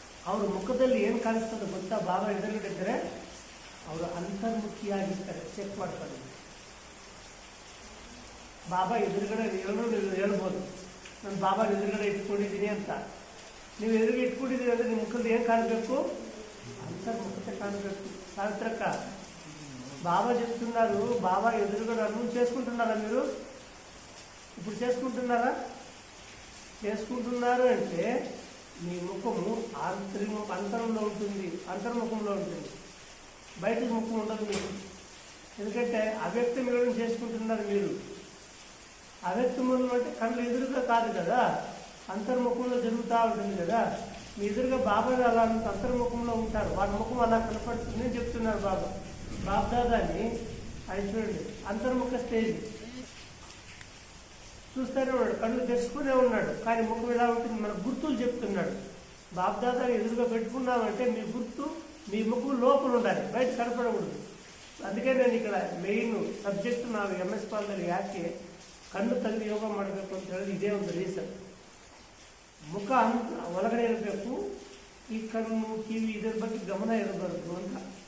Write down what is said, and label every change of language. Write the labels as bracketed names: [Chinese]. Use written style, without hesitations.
[Kannada] ಅವ್ರ ಮುಖದಲ್ಲಿ ಏನು ಕಾಣಿಸ್ತದೆ ಗೊತ್ತಾ? ಬಾಬಾ ಎದುರುಗಡೆ ಇದ್ದರೆ ಅವರು ಅಂತರ್ಮುಖಿಯಾಗಿರ್ತಾರೆ. ಚೆಕ್ ಮಾಡ್ತಾರೆ. ಬಾಬಾ ಎದುರುಗಡೆ ನೀವು ಹೇಳ್ಬೋದು, ನಾನು ಬಾಬಾ ಎದುರುಗಡೆ ಇಟ್ಕೊಂಡಿದ್ದೀನಿ ಅಂತ. ನೀವು ಎದುರುಗಡೆ ಇಟ್ಕೊಂಡಿದ್ದೀರಿ ಅಂದರೆ ನಿಮ್ಮ ಮುಖದಲ್ಲಿ ಏನು ಕಾಣಬೇಕು? అంతర్ముఖత కానಬೇಕು. [Telugu] సావిత్రక్క బాబా చెప్తున్నారు, బాబా ఎదురుగా అనుభవం చేసుకుంటున్నారా మీరు? ఇప్పుడు చేసుకుంటున్నారా? చేసుకుంటున్నారు అంటే మీ ముఖము అంతరంలో ఉంటుంది, అంతర్ముఖంలో ఉంటుంది, బయట ముఖం ఉండదు మీకు. ఎందుకంటే అవ్యక్తములను చేసుకుంటున్నారు మీరు. అవ్యక్తములు అంటే కళ్ళు ఎదురుగా కాదు కదా, అంతర్ముఖంలో జరుగుతూ ఉంటుంది కదా. మీ ఎదురుగా బాబా అలా అంతర్ముఖంలో ఉంటారు, వాళ్ళ ముఖం అలా కనపడుతుంది అని చెప్తున్నారు బాబా. బాబ్దాదాని అది చూడండి, అంతర్ముఖ స్టేజ్ చూస్తూనే ఉన్నాడు, కళ్ళు తెరుచుకునే ఉన్నాడు, కానీ ముఖం ఎలా ఉంటుంది మన గుర్తులు చెప్తున్నాడు. బాబ్దాదాని ఎదురుగా పెట్టుకున్నామంటే మీ గుర్తు మీ ముఖం లోపల ఉండాలి, బయట కనపడకూడదు. అందుకే నేను ఇక్కడ [Kannada] మెయిನ್ ಸಬ್ಜೆಕ್ಟ್ ನಾವು MS ಪಾಲ್ದಲ್ಲಿ ಯಾಕೆ ಕಣ್ಣು ತೆಗೆದು ಯೋಗ ಮಾಡಬೇಕು ಅಂತ ಹೇಳಿದ್ರೆ ಇದೇ ಒಂದು ರೀಸನ್. ಮುಖ ಒಳಗಡೆ ಇರಬೇಕು, ಈ ಕಣ್ಣು ಕಿವಿ ಇದರ ಬಗ್ಗೆ ಗಮನ ಇರಬಾರದು ಅಂತ.